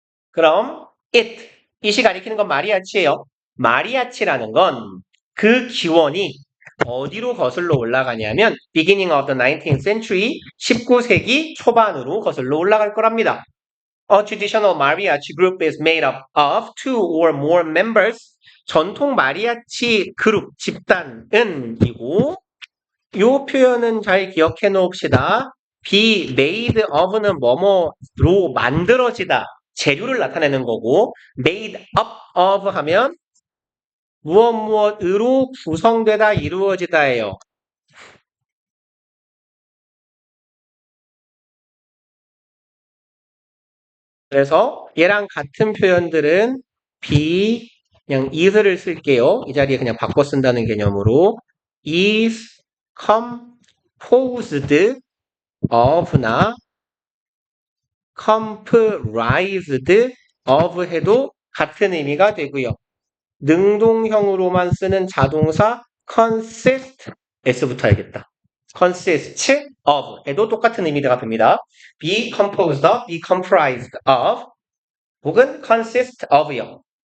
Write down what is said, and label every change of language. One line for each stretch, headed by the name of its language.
Korean: 그럼 it이 가리키는 건 마리아치예요. 마리아치라는 건 그 기원이 어디로 거슬러 올라가냐면
English: beginning of the 19th century
Korean: 19세기 초반으로 거슬러 올라갈 거랍니다.
English: A traditional mariachi group is made up of two or more members.
Korean: 전통 마리아치 그룹, 집단은 이고 이 표현은 잘 기억해 놓읍시다.
English: be made of
Korean: 는 뭐뭐로 만들어지다. 재료를 나타내는 거고
English: made up of
Korean: 하면 무엇으로 구성되다 이루어지다예요. 그래서 얘랑 같은 표현들은 be 그냥 is를 쓸게요. 이 자리에 그냥 바꿔 쓴다는 개념으로
English: is composed of
Korean: 나
English: comprised of
Korean: 해도 같은 의미가 되고요. 능동형으로만 쓰는 자동사 consist s부터 알겠다.
English: consist of
Korean: 에도 똑같은 의미가 됩니다.
English: be composed of, be comprised of
Korean: 혹은
English: consist of요.